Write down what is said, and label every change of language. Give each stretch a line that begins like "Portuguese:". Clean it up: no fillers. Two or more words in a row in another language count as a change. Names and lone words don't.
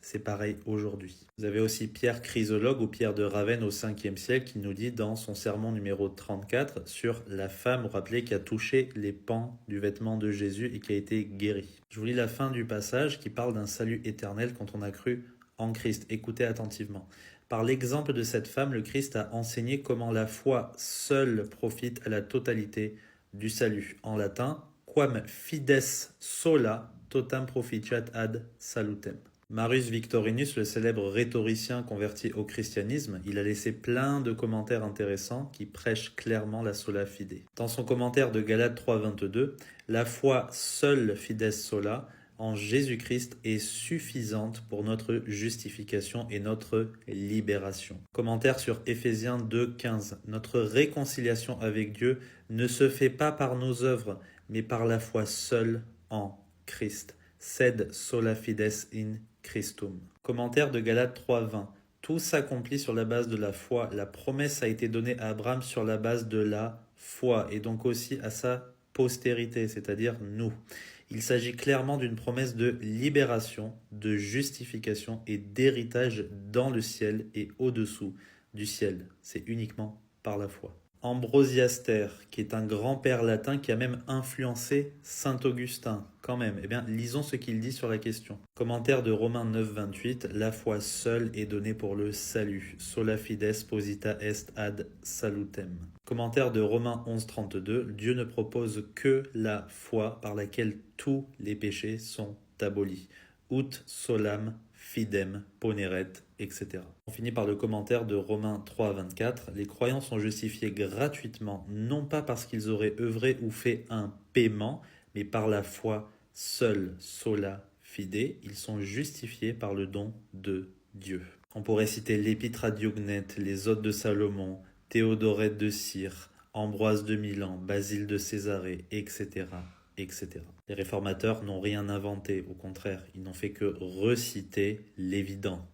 French: C'est pareil aujourd'hui. Vous avez aussi Pierre Chrysologue ou Pierre de Ravenne au 5e siècle qui nous dit dans son sermon numéro 34 sur la femme, vous rappelez, qui a touché les pans du vêtement de Jésus et qui a été guérie. Je vous lis la fin du passage qui parle d'un salut éternel quand on a cru en Christ. Écoutez attentivement. Par l'exemple de cette femme, le Christ a enseigné comment la foi seule profite à la totalité du salut. En latin,
Latin: quam fides sola totam proficiat ad salutem.
French: Marius Victorinus, le célèbre rhétoricien converti au christianisme, il a laissé plein de commentaires intéressants qui prêchent clairement la
Latin: sola fide.
French: Dans son commentaire de Galates 3,22, la foi seule
Latin: fides sola
French: en Jésus-Christ est suffisante pour notre justification et notre libération. Commentaire sur Éphésiens 2,15. Notre réconciliation avec Dieu ne se fait pas par nos œuvres, mais par la foi seule en Christ.
Latin: Sed sola fides in Christum.
French: Commentaire de Galates 3,20. Tout s'accomplit sur la base de la foi. La promesse a été donnée à Abraham sur la base de la foi et donc aussi à sa postérité, c'est-à-dire nous. Il s'agit clairement d'une promesse de libération, de justification et d'héritage dans le ciel et au-dessous du ciel. C'est uniquement par la foi. Ambrosiaster, qui est un grand-père latin qui a même influencé saint Augustin, quand même. Eh bien, lisons ce qu'il dit sur la question. Commentaire de Romains 9, 28. La foi seule est donnée pour le salut.
Latin: Sola fides posita est ad salutem.
French: Commentaire de Romains 11, 32. Dieu ne propose que la foi par laquelle tous les péchés sont abolis.
Latin: Ut solam fidem poneret,
French: etc. On finit par le commentaire de Romains 3, 24. Les croyants sont justifiés gratuitement, non pas parce qu'ils auraient œuvré ou fait un paiement, mais par la foi seule,
Latin: sola fide.
French: Ils sont justifiés par le don de Dieu. On pourrait citer l'Épître à Diognète, les Odes de Salomon, Théodorette de Cire, Ambroise de Milan, Basile de Césarée, etc. etc. Les réformateurs n'ont rien inventé, au contraire, ils n'ont fait que reciter l'évident.